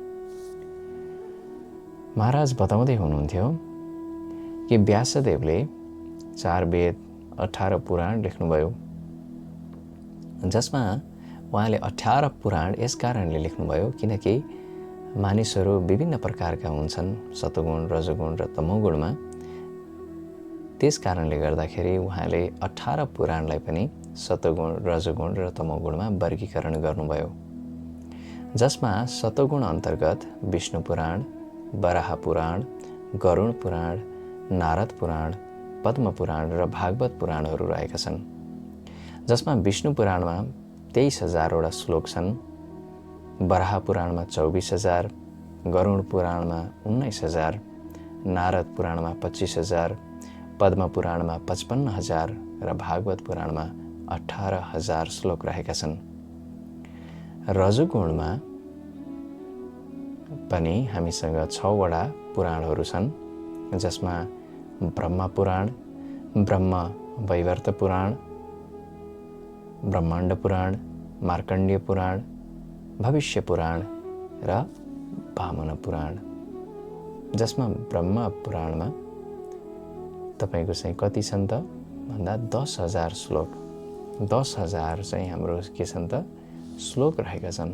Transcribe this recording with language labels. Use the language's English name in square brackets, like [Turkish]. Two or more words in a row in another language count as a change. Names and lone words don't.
[Nepali] महाराज बताउँदै हुनुहुन्थ्यो कि व्यासदेवले 4 वेद 18 पुराण लेख्नुभयो, जसमा उहाँले 18 पुराण यस कारणले लेख्नुभयो किनकि मानिसहरू विभिन्न प्रकारका हुन्छन्, सतोगुण, रजोगुण र तमोगुणमा। त्यस कारणले गर्दाखेरि उहाँले 18 पुराणलाई पनि सतोगुण, रजोगुण र तमोगुणमा वर्गीकरण गर्नुभयो, जसमा सतोगुण अन्तर्गत विष्णु पुराण, वराह पुराण, गरुण पुराण, नारद पुराण, पद्म पुराण र भागवत पुराणहरू रहेका छन्। जसमा विष्णु पुराणमा 23,000 वटा श्लोक छन्, वराह पुराणमा 24,000, गरुण पुराणमा 19,000, नारद पुराणमा 25,000, पद्म पुराणमा 55,000 र भागवत पुराणमा 18,000 श्लोक रहेका छन्। रजोगुणमा पनि हामीसँग 6 वटा पुराणहरू छन्, जसमा ब्रह्म पुराण, ब्रह्म वैवर्त पुराण, ब्रह्माण्ड पुराण, मार्कण्डेय पुराण, भविष्य पुराण र वामन पुराण। जसमा ब्रह्म पुराणमा तपाईको चाहिँ कति छन् त भन्दा 10,000 श्लोक, 10,000 चाहिँ हाम्रो के छन् त श्लोक रहेका छन्।